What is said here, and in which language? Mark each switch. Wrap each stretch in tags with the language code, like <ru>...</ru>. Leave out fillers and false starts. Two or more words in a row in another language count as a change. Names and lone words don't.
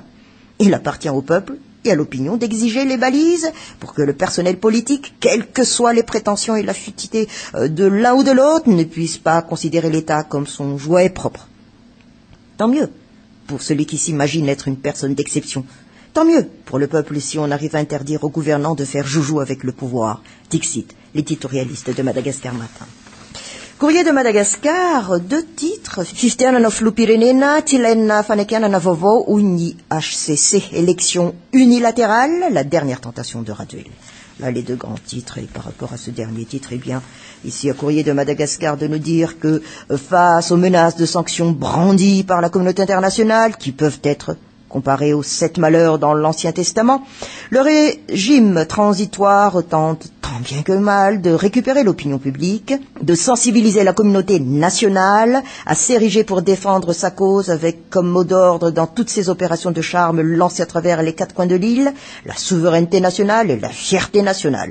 <fr>Il appartient au peuple et à l'opinion d'exiger les balises pour que le personnel politique, quelles que soient les prétentions et la futilité de l'un ou de l'autre, ne puisse pas considérer l'État comme son jouet propre. Tant mieux pour celui qui s'imagine être une personne d'exception. Tant mieux pour le peuple si on arrive à interdire aux gouvernants de faire joujou avec le pouvoir. Dixit, l'éditorialiste de Madagascar Matin. Courrier de Madagascar, 2 titres.</fr> <mg>Fifidianana filoham-pirenena, tilaina fanekianana vaovao hoy ny HCC.</mg> <fr>Élection unilatérale, la dernière tentation de Raduel. Là, les 2 grands titres, et par rapport à ce dernier titre, eh bien, ici, à Courrier de Madagascar, de nous dire que, face aux menaces de sanctions brandies par la communauté internationale, qui peuvent être comparé aux 7 malheurs dans l'Ancien Testament, le régime transitoire tente tant bien que mal de récupérer l'opinion publique, de sensibiliser la communauté nationale à s'ériger pour défendre sa cause avec comme mot d'ordre dans toutes ses opérations de charme lancées à travers les 4 coins de l'île, la souveraineté nationale et la fierté nationale.</fr>